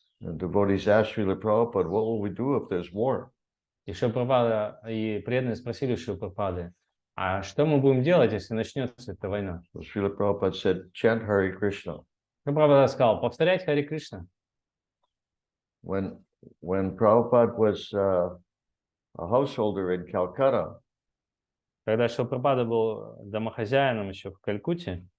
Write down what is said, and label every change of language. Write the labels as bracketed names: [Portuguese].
[English] And devotees asked Srila Prabhupada, what will we do if there's war? [Russian] И Шрила Прабхупада и преданные спросили Шрила Прабхупады, а что мы будем делать, если начнется эта война? [English] So Srila Prabhupada said, chant Hare Krishna. [Russian] Шрила Прабхупада сказал, повторять Харе Кришна. [English] When Prabhupada was a householder in Calcutta, [Russian] Когда Шрила Прабхупада был домохозяином еще в Калькутте,